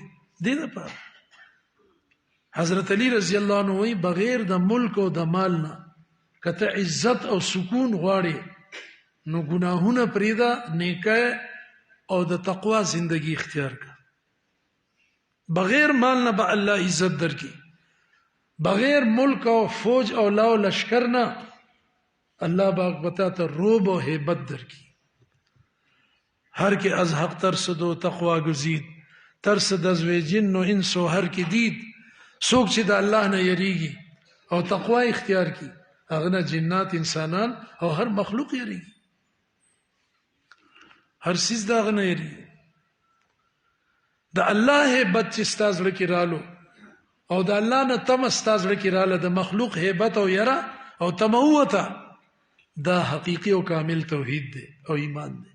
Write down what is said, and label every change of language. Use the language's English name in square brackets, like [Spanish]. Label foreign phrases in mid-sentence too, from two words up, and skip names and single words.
[Pashto] دې دپاره حضرت علی [Arabic] رضی الله عنه [Pashto] وایي بغیر د ملک او د مال نه که ته عزت او سکون غواړې نو ګناهونه پرېږده، نیکه او د تقوا زندگی اختیار کړه. بغیر مال نه به الله عزت درکړي، بغیر ملک او فوج او لاو لشکر نه الله به ته روب و هیبت درکړي. [Persian] هر که از حق ترسد و تقوا گزید، ترسد از وی جن و انس و هر که دید. [Pashto] څوک چې د الله نه یریږي او تقوا اختیار کړي هغه نه جنات، انسانان او هر مخلوق یریږي، هر څیز د هغه نه یریږي. د الله هیبت چې ستا زړه کې رالو او د الله نه تمه ستا زړه کې راله، د مخلوق هیبت او یره او تمه ووته، دا حقیقي او کامل توحید دی او ایمان دی.